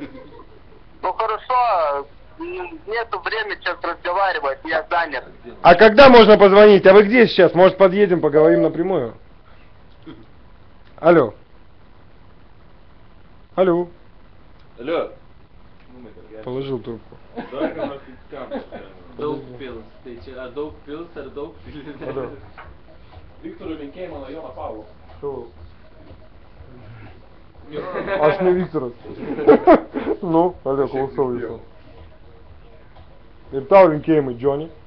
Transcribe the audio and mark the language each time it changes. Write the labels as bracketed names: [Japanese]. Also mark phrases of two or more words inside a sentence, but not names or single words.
[Russian] ну хорошо, нету времени сейчас разговаривать, я занят. А когда можно позвонить? А вы где сейчас? Может, подъедем, поговорим напрямую? Алло. Алло. Алло. Положил трубку. [Lithuanian] Давай ką nors kam. Daug pils. Tai čia ar daug pils, ar daug pils. [Russian] Алло. [Lithuanian] Viktorui linkėjimą nuo Jono Paulo. Что? Aš ne Viktoras. Nu, alio, klausau jūsų. Ir tau linkėjimai, Johnny.